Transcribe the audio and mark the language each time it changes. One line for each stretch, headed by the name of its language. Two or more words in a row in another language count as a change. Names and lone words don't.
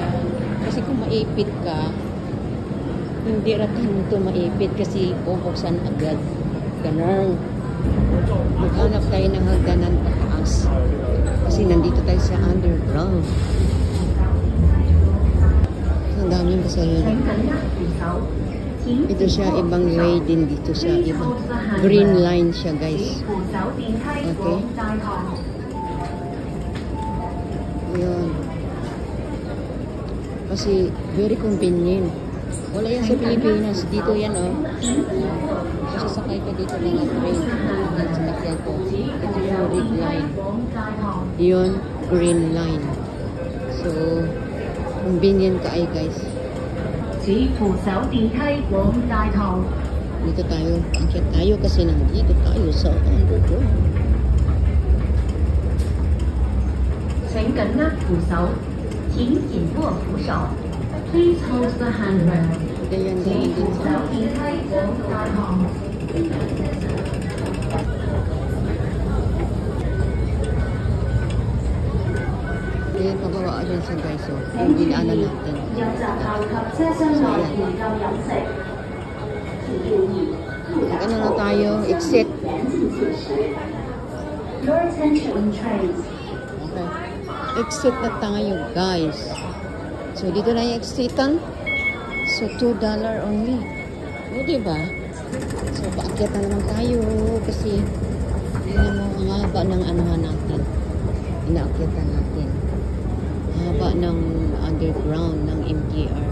Filipino: Kasi kung maipit ka, hindi rating ito maipit kasi bubuksan agad. Ganun. Maghanap tayo ng hagdanan pataas. Kasi nandito tayo sa underground. Ang dami yung pasahero.
Cantonese: 請緊握扶手，請
Filipino: Ito siya, ibang way din dito siya. Ibang
English: green line
Filipino: siya,
Cantonese: 此
English: guys.
Cantonese: 扶手電梯
English: Okay.
Cantonese: 往大堂。
Filipino: Yun. Kasi
English: very convenient.
Filipino: Wala yan sa Pilipinas. Dito yan, oh. Sasakay ka dito ng train. Yan, sinakyan ko. Ito yung
English: red line.
Cantonese: 往大堂。
English: Yun, green line. So, convenient ka ay, guys.
Cantonese: 此扶手電梯往大堂。
Filipino: Dito tayo. Akyat tayo kasi nandito tayo sa underground.
Cantonese: 請緊握扶手，請緊握扶手。
English: Please hold the handrail。
Filipino: Ganyan
Cantonese: 此
Filipino: din
Cantonese: 扶
Filipino: din
Cantonese: 手
Filipino: sa
Cantonese: 電梯往大堂。
Filipino: Ayan, pababa dyan sa guys. So, yung dinaanan natin.
Cantonese: 入閘後及車廂內調夠飲食。請注意，入
Filipino: Ano na tayo?
English: Exit. Your attention trains.
Filipino: Okay. Exit na tayo, guys. So, dito na yung exitan. So, $2 only. O, diba? So, paakyat na naman tayo. Kasi, yun mo, ang haba ng anuhan natin. Inaakyatan natin. Ang haba ng underground, ng MTR.